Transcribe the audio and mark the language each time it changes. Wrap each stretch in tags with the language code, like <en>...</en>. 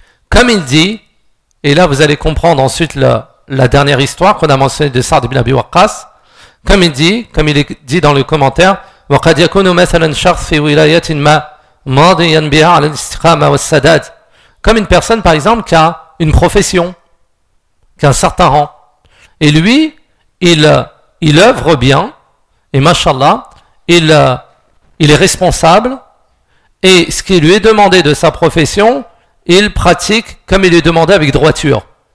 <fr>Comme il dit, et là vous allez comprendre ensuite la dernière histoire qu'on a mentionnée de Sa'd ibn Abi Waqqas. Comme il est dit dans le commentaire,</fr> <ar>وَقَدْ يَكُونُ مَثَلًا شَخْصٌ فِي وِلَايَةٍ مَا مَاضِيًا بِهَا عَلَى الْإِسْتِقَامَةِ وَالسَّدَادِ.</ar> <fr>Comme une personne par exemple qui a une profession, qui a un certain rang, et lui, il œuvre bien, et mashallah, il est responsable, et ce qui lui est demandé de sa profession, il pratique comme il lui est demandé avec droiture.</fr>